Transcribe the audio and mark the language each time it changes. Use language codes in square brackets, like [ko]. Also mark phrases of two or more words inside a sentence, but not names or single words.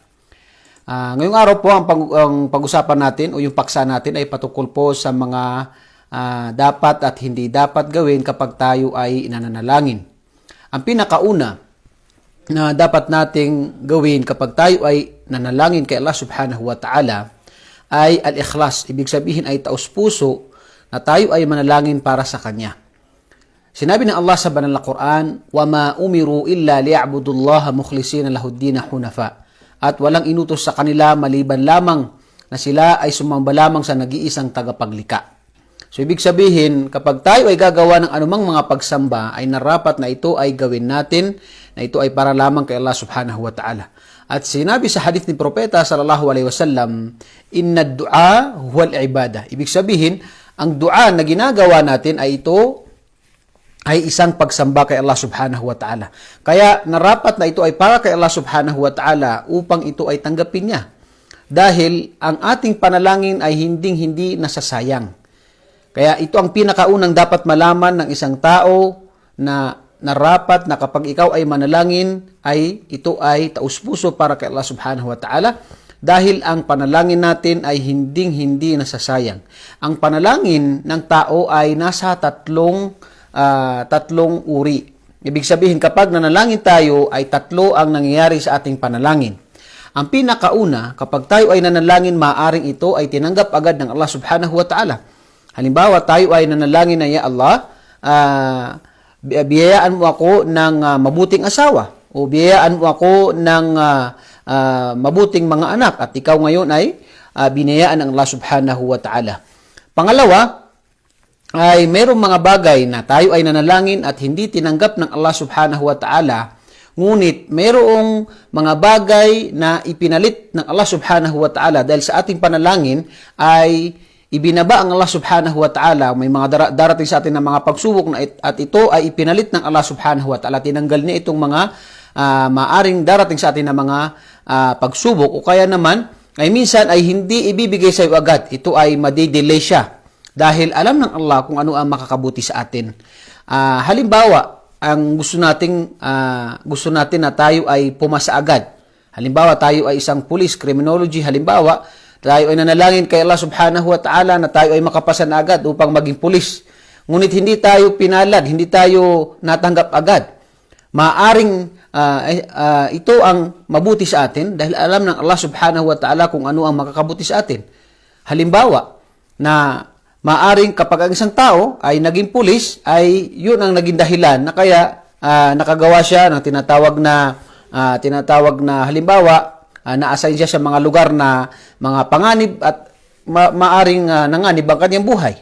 [tl] Ngayong araw po ang pag-usapan natin o yung paksa natin ay patungkol po sa mga dapat at hindi dapat gawin kapag tayo ay nananalangin. Ang pinakauna na dapat nating gawin kapag tayo ay nanalangin kay Allah [ar] سبحانه وتعالى [tl] ay al-ikhlas. Ibig sabihin ay taos-puso na tayo ay manalangin para sa Kanya. Sinabi ng Allah sa banal na Quran, [ar] وَمَا أُمِرُوا إِلَّا لِيَعْبُدُوا اللَّهَ مُخْلِصِينَ لَهُ الدِّينَ حُنَفَاءَ. [tl] At walang inutos sa kanila maliban lamang na sila ay sumamba lamang sa nag-iisang tagapaglikha. So ibig sabihin, kapag tayo ay gagawa ng anumang mga pagsamba, ay narapat na ito ay gawin natin, na ito ay para lamang kay Allah [ar] سبحانه وتعالى. [tl] At sinabi sa hadith ni Propeta [ar] صلى الله عليه وسلم, إن الدعاء هو العبادة. [tl] Ibig sabihin, ang dua na ginagawa natin ay ito ay isang pagsamba kay Allah [ar] سبحانه وتعالى. [tl] Kaya narapat na ito ay para kay Allah [ar] سبحانه وتعالى [tl] upang ito ay tanggapin niya. Dahil ang ating panalangin ay hinding-hindi nasasayang. Kaya ito ang pinakaunang dapat malaman ng isang tao na narapat na kapag ikaw ay manalangin ay ito ay taus-puso para kay Allah [ar] سبحانه وتعالى. [tl] Dahil ang panalangin natin ay hinding-hindi nasasayang. Ang panalangin ng tao ay nasa tatlong uri. Ibig sabihin, kapag nanalangin tayo, ay 3 ang nangyayari sa ating panalangin. Ang pinakauna, kapag tayo ay nanalangin, maaring ito ay tinanggap agad ng Allah [ar] سبحانه وتعالى. [tl] Halimbawa, tayo ay nanalangin na, [ar] يا الله, [tl] biyayaan mo ako ng mabuting asawa o biyayaan mo ako ng mabuting mga anak at ikaw ngayon ay binayaan ng Allah [ar] سبحانه وتعالى. [tl] Pangalawa, ay mayroong mga bagay na tayo ay nanalangin at hindi tinanggap ng Allah [ar] سبحانه وتعالى, [tl] ngunit mayroong mga bagay na ipinalit ng Allah [ar] سبحانه وتعالى [tl] dahil sa ating panalangin ay ibinaba ang Allah [ar] سبحانه وتعالى. [tl] May mga darating sa atin na mga pagsubok na at ito ay ipinalit ng Allah [ar] سبحانه وتعالى. [tl] Tinanggal niya itong mga maaring darating sa atin na mga pagsubok o kaya naman ay minsan ay hindi ibibigay sa iyo agad. Ito ay madidelay siya. Dahil alam ng Allah kung ano ang makakabuti sa atin. Halimbawa, ang gusto natin na tayo ay pumasa agad. Halimbawa, tayo ay isang police, criminology. Halimbawa, tayo ay nanalangin kay Allah [ar] سبحانه وتعالى [tl] na tayo ay makapasa na agad upang maging police. Ngunit hindi tayo pinalad, hindi tayo natanggap agad. Maaring ito ang mabuti sa atin dahil alam ng Allah [ar] سبحانه وتعالى [tl] kung ano ang makakabuti sa atin. Halimbawa, na maaring kapag ang isang tao ay naging pulis, ay yun ang naging dahilan na kaya nakagawa siya ng tinatawag na halimbawa, na-assign siya sa mga lugar na mga panganib at maaring nanganib ang kanyang buhay.